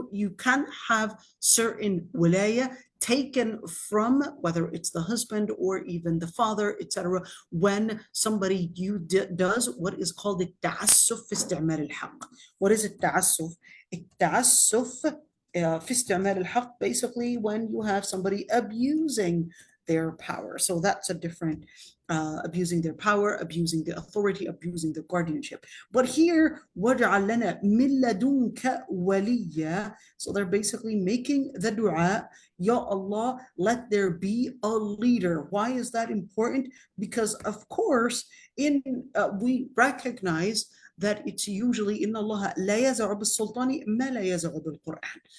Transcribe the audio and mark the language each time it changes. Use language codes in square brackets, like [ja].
[en] You can have certain wilaya taken from, whether it's the husband or even the father, etc., when somebody does what is called [ar] التعسف في استعمال الحق. [en] What is التعسف? [ar] التعسف في استعمال الحق, [en] basically when you have somebody abusing their power. So that's a different abusing their power, abusing the authority, abusing the guardianship. But here, [ar] وَجْعَلْ لَنَا مِن لَدُنْكَ وَلِيًّا. [en] So they're basically making the dua, Ya Allah, let there be a leader. Why is that important? Because of course, we recognize that it's usually in Allah [ar] لا يزع بالسلطان ما لا يزع بالقرآن.